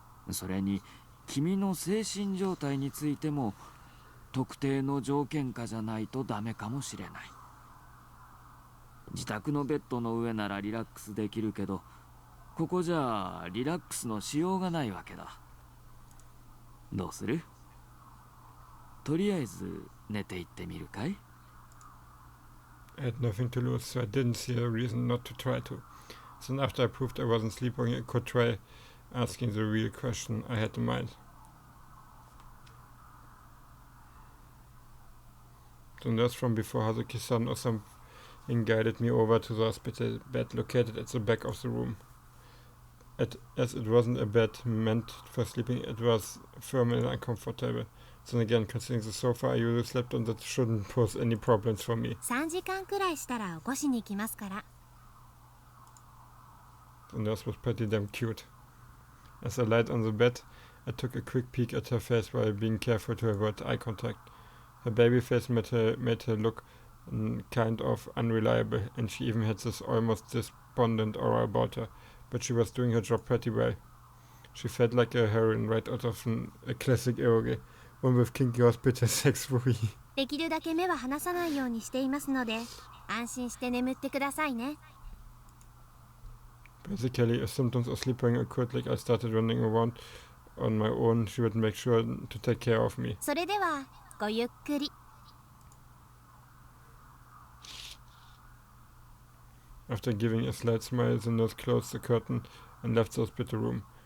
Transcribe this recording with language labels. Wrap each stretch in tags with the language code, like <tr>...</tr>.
<ja>それに君の精神状態についても特定の条件下じゃないとダメかもしれない。自宅のベッドの上ならリラックスできるけど、ここじゃリラックスのしようがないわけだ。どうする？とりあえず寝ていってみるかい？</ja> <en>I had nothing to lose, so I didn't see a reason not to try to. Soon after I proved I wasn't sleepwalking, I could try asking the real question I had in mind. The nurse from before, Hazuki-san or something, guided me over to the hospital bed located at the back of the room. As it wasn't a bed meant for sleeping, it was firm and uncomfortable. Then again, considering the sofa I usually slept on, that shouldn't pose any problems for me.</en> <ja>3時間くらいしたら起こしに来ますから。</ja> <en>The nurse was pretty damn cute. As I lied on the bed, I took a quick peek at her face while being careful to avoid eye contact. Her baby face made her look kind of unreliable, and she even had this almost despondent aura about her, but she was doing her job pretty well. She felt like a heroine right out of a classic eroge, one with kinky hospital sex movie.</en> <ja>できるだけ目は離さないようにしていますので、安心して眠ってくださいね。</ja> <en>Basically, if symptoms of sleeping occurred, like I started running around on my own, she would make sure to take care of me.</en> <ja>それではごゆっくり。</ja> <en>After giving a slight smile, the nurse closed the curtain and left the hospital room.</en>